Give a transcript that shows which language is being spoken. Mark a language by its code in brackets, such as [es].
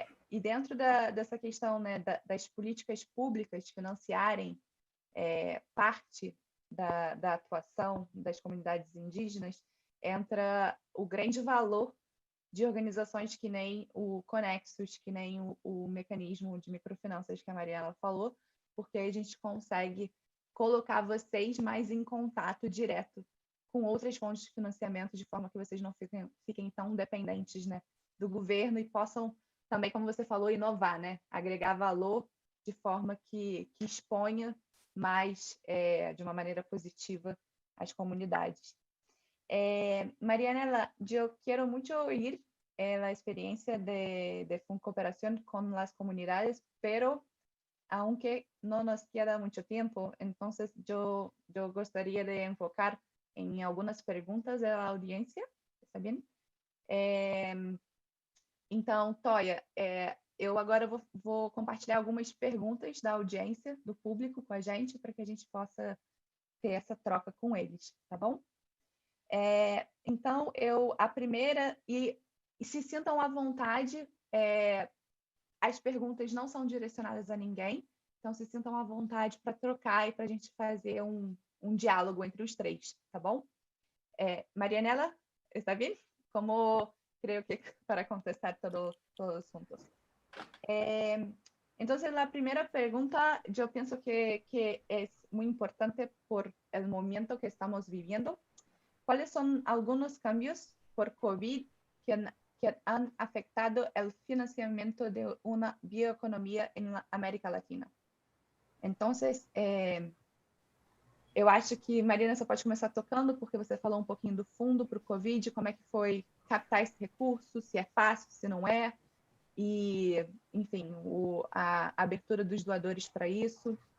[pt] E dentro dessa questão, né, das políticas públicas financiarem parte da atuação das comunidades indígenas, entra o grande valor de organizações que nem o Conexus, que nem o mecanismo de microfinanças que a Mariela falou, porque a gente consegue colocar vocês mais em contato direto com outras fontes de financiamento, de forma que vocês não fiquem tão dependentes, né, do governo e possam também, como você falou, inovar, né, agregar valor de forma que exponha mais, de uma maneira positiva, as comunidades. [es] Marianela, yo quiero mucho oír la experiencia de cooperación con las comunidades, pero aunque no nos queda mucho tiempo, entonces yo gustaría de enfocar en algunas preguntas de la audiencia, ¿está bien? [pt] Então, Toya, eu agora vou compartilhar algumas perguntas da audiência, do público com a gente, para que a gente possa ter essa troca com eles, tá bom? Então, a primeira, e se sintam à vontade, as perguntas não são direcionadas a ninguém, então se sintam à vontade para trocar e para a gente fazer um diálogo entre os três, tá bom? [es] Marianela, ¿está bien? Como creo que para contestar todos juntos. Entonces, la primera pregunta, yo pienso que es muy importante por el momento que estamos viviendo. ¿Cuáles son algunos cambios por COVID que han afectado el financiamiento de una bioeconomia en la América Latina? [pt] Entonces, eu acho que, Marina, você pode começar tocando, porque você falou um pouquinho do fundo para o Covid, como é que foi captar esse recurso, se é fácil, se não é, e, enfim, a abertura dos doadores para isso.